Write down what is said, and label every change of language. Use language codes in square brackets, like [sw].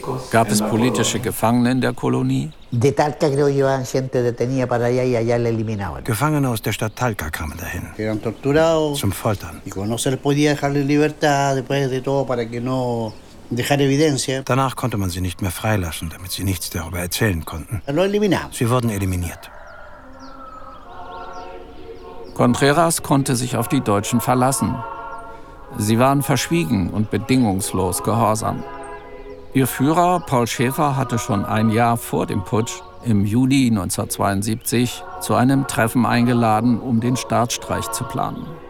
[de] Gab es politische Gefangene in der Kolonie? [es] De Talca, creo yo, eran gente detenida para allá y allá le eliminaban. [de] Gefangene aus der Stadt Talca kamen dahin. [es] Eran torturados. [de] Zum Foltern. [es] Y cuando se les podía dejar en libertad, después de todo, para que no dejar evidencia. [de] Danach konnte man sie nicht mehr freilassen, damit sie nichts darüber erzählen konnten. [es] Lo eliminaban. [de] Sie wurden eliminiert. Contreras konnte sich auf die Deutschen verlassen. Sie waren verschwiegen und bedingungslos gehorsam. Ihr Führer, Paul Schäfer, hatte schon ein Jahr vor dem Putsch, im Juli 1972, zu einem Treffen eingeladen, um den Staatsstreich zu planen.